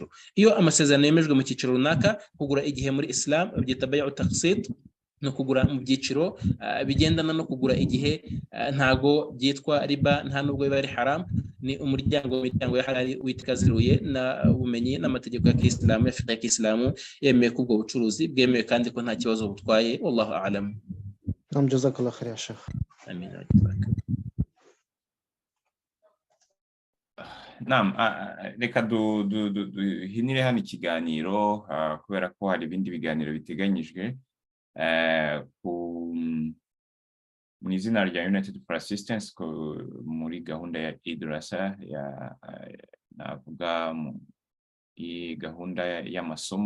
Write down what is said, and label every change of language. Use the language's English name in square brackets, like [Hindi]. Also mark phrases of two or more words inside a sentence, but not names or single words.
[Kinyarwanda] Iyo amasezerano yemejwe mu cyiciro runaka, kugura igihe muri Islam byita [Arabic] بيع التقسيط, [Kinyarwanda] no kugura mu byiciro bigendana no kugura igihe, ntago byitwa riba, nta nubwo biba ari haram. Ni imiryango ya halali witikaziruye na ubumenyi n'amategeko ya Kiislamu, ya fiqh ya Kiislamu, yemeye kubwo bucuruzi bwemewe kandi ko nta kibazo butwaye. [Arabic] والله أعلم. جزاك الله خير يا شيخ. آمين. نعم, [Kinyarwanda] reka duhinire hano ikiganiro kubera ko hari ibindi biganiro biteganyijwe mu izina rya United for Assistance muri gahunda ya Idrasa, navuga iyi gahunda y'amasomo.